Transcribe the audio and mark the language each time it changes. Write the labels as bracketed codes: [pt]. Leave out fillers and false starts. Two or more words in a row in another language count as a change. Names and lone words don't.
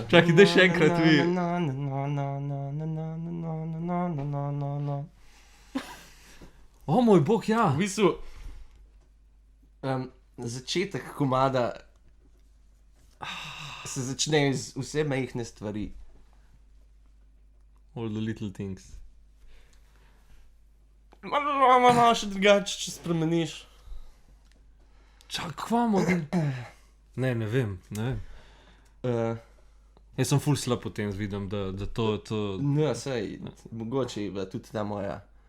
[sl] Čakaj, daj še enkrat vi. O moj bog, ja. V bistvu, začetek komada se začne z vse majhne stvari. [en] All the little things. [sl] Malo še drugače, če spremeniš. Čak, kva model? Ne vem. Jaz sem ful slab po tem vidim, da to... No, sej, mogoče je bila tudi ta moja.